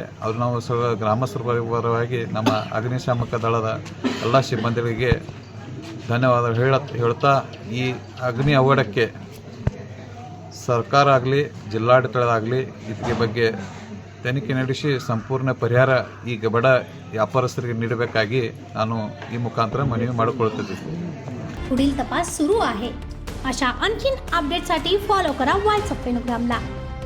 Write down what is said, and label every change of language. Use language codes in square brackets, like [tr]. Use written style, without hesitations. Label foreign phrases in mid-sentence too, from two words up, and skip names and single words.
[kn] ಅವರು ನಾವು ಸಹ ಗ್ರಾಮಸ್ಥರ ಪರವಾಗಿ ನಮ್ಮ ಅಗ್ನಿಶಾಮಕ ದಳದ ಎಲ್ಲ ಸಿಬ್ಬಂದಿಗಳಿಗೆ ಧನ್ಯವಾದ ಹೇಳ್ತಾ ಈ ಅಗ್ನಿ ಅವಘಡಕ್ಕೆ ಸರ್ಕಾರ ಆಗಲಿ ಜಿಲ್ಲಾಡಳಿತ ಆಗಲಿ ಇದಕ್ಕೆ ಬಗ್ಗೆ ತನಿಖೆ ನಡೆಸಿ ಸಂಪೂर्ण ಪರಿಹಾರ ಈ ಬಡ ವ್ಯಾಪಾರಸ್ಥರಿಗೆ ನೀಡಬೇಕಾಗಿ ನಾನು ಈ ಮುಖಾಂತರ ಮನವಿ ಮಾಡಿಕೊಳ್ಳುತ್ತಿದ್ದೇನೆ। [mr] पुढील तपास सुरू आहे। अशा आणखीन अपडेटसाठी फॉलो करा व्हॉट्सअप फेनोग्रामला।